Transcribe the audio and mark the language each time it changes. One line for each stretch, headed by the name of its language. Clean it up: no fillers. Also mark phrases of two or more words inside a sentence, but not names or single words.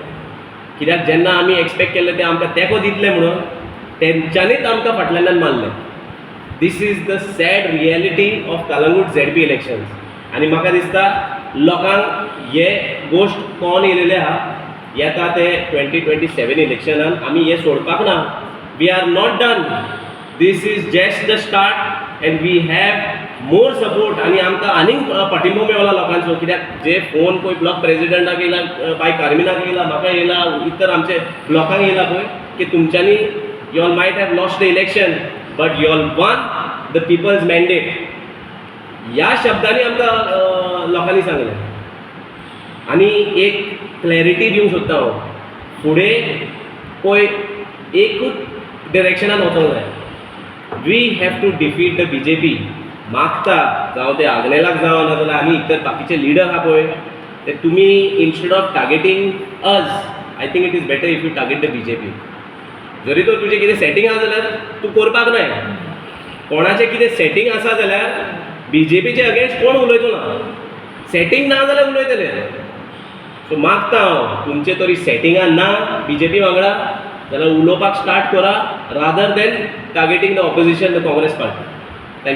Konkani: कित्याक जेन्ना आमी एक्सपेक्ट केल्ले ते आमकां तेंको दितले म्हणून तेंच्यांनीच आमकां फाटल्यान मारलें.
English: This is the sad reality of Calangute ZP elections.
Konkani: आनी म्हाका दिसता लोकांक हे गोश्ट कळोन येयलेले आहा. येता ते 2027 इलेक्शनान आमी हे सोडपाक ना.
English: We are not done. This is just the start and we have more support.
Konkani: आनी आमकां आनीक पाठिंबो मेळला लोकांचो, कित्याक जे फोन पळय ब्लॉक प्रेसिडेंटाक येयला, बाय कार्मिनाक येयला, म्हाका येयला, इतर आमचे ब्लॉकांक येयला पळय, की तुमच्यांनी
English: you all might have lost the election but you all won the people's mandate.
Konkani: ह्या शब्दांनी आमकां लोकांनी सांगलें. आनी एक क्लॅरिटी दिवंक सोदता हांव. फुडें पळय एकूच डिरेक्शनान वचोंक जाय.
English: We have to defeat the BJP.
Konkani: मागता जावं ते आग्नेलाक जावं, नाजाल्यार आनी इतर बाकीचे लिडर आहा पळय, ते तुमी
English: instead of targeting us, I think it is better if you target the BJP.
Konkani: जरी तर तुजें कितें सेटींग आसा जाल्यार तूं करपाक जाय. कोणाचें कितें सेटींग आसा जाल्यार BJPचे अगेन्स्ट कोण उलयचो ना. सेटींग ना जाल्यार उलयतले. सो मागता हांव, तुमचे तरी सेटिंगान ना BJP वांगडा जाल्यार उलोवपाक स्टार्ट करा,
English: rather than targeting the opposition, the Congress party.